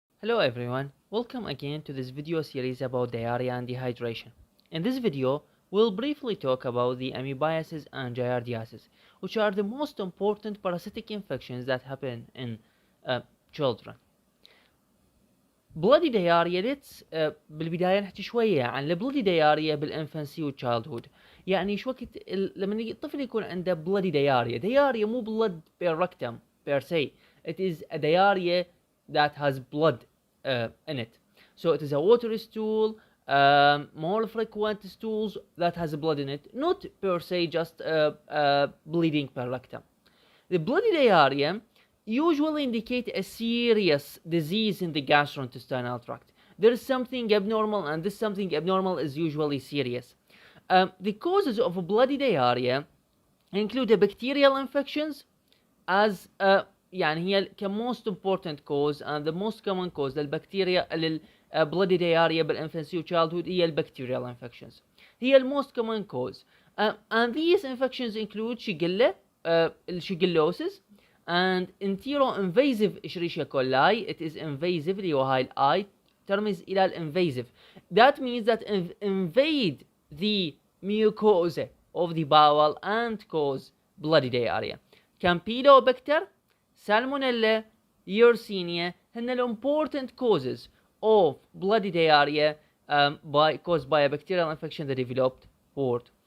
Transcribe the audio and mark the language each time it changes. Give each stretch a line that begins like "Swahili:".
English: Hello everyone, welcome again to this video series about diarrhea and dehydration. In this video, we'll briefly talk about the amoebiasis and giardiasis, which are the most important parasitic infections that happen in children. Bloody diarrhea let's
Arabic: بالبداية نحكي شوية عن البلودي diarrhea بالانفانسي والchildhood. يعني شو وقت لما الطفل يكون عنده
English: bloody diarrhea
Arabic: مو
English: blood per rectum per se, it is a diarrhea that has blood in it. So it is a watery stool, more frequent stools that has blood in it, not per se just bleeding per rectum. The bloody diarrhea usually indicate a serious disease in the gastrointestinal tract. There is something abnormal, and this something abnormal is usually serious. The causes of bloody diarrhea include bacterial infections as
Arabic: يعني هي
English: most important cause and the most common cause
Arabic: للبكتيريا
English: bloody diarrhea بالinfancy childhood هي bacterial infections. هي most common cause. And these infections include Shigella, Shigellosis, and entero-invasive Escherichia coli. It is invasive
Arabic: اللي هو هاي الآي ترمز إلى invasive.
English: That means that invade the mucosa of the bowel and cause bloody diarrhea. Campylobacter, Salmonella, Yersinia هن important causes of bloody diarrhea caused by a bacterial infection that developed forward.